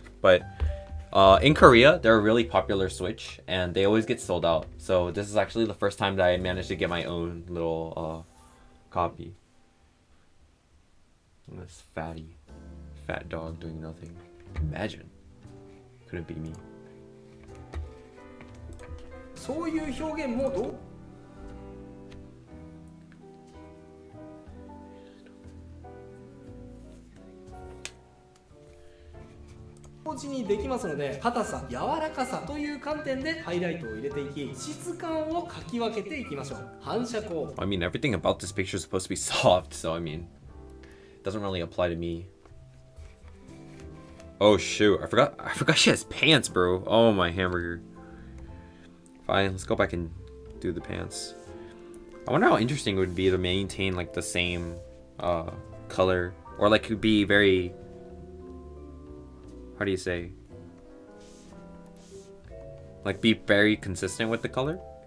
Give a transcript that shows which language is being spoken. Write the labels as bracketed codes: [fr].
[en] But in Korea, they're a really popular switch, and they always get sold out. So this is actually the first time that I managed to get my own little copy. This fat dog doing nothing. Imagine. Couldn't be me. [ja] そういう表現もどう同時にできますので、硬さ、柔らかさという観点でハイライトを入れていき、質感をかき分けていきましょう。反射光。 [en] I mean, everything about this picture is supposed to be soft, so I mean, it doesn't really apply to me. Oh shoot, I forgot she has pants, bro. Oh my hamburger. Fine, let's go back and do the pants. I wonder how interesting it would be to maintain like the same color, or like could be very, how do you say, like be very consistent with the color.